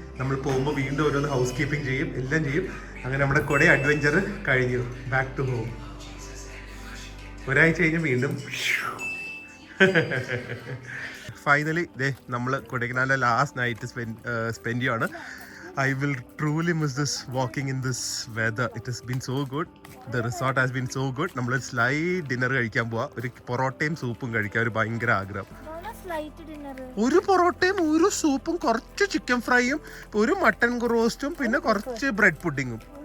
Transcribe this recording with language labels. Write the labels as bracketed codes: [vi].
[ml] നമ്മൾ പോകുമ്പോൾ വീണ്ടും ഓരോന്ന് ഹൗസ് കീപ്പിംഗ് ചെയ്യും, എല്ലാം ചെയ്യും. അങ്ങനെ നമ്മുടെ കുറെ അഡ്വഞ്ചർ കഴിഞ്ഞു. [en] Back to home. [ml] ഒരാഴ്ച കഴിഞ്ഞ് വീണ്ടും ഫൈനലി നമ്മൾ കൊടൈക്കനാലിലെ ലാസ്റ്റ് നൈറ്റ് സ്പെൻഡ് ചെയ്യുകയാണ്. [en] I will truly miss this walking in this weather. It has been so good. The resort has been so good. [ml] നമ്മൾ സ്ലൈറ്റ് ഡിന്നർ കഴിക്കാൻ പോവാ. ഒരു പൊറോട്ടയും സൂപ്പും കഴിക്കാൻ ഒരു ഭയങ്കര ആഗ്രഹം. ഒരു പൊറോട്ടയും ഒരു സൂപ്പും കുറച്ച് ചിക്കൻ ഫ്രൈയും ഒരു മട്ടൻ റോസ്റ്റും പിന്നെ കുറച്ച് ബ്രെഡ് പുഡിങ്ങും.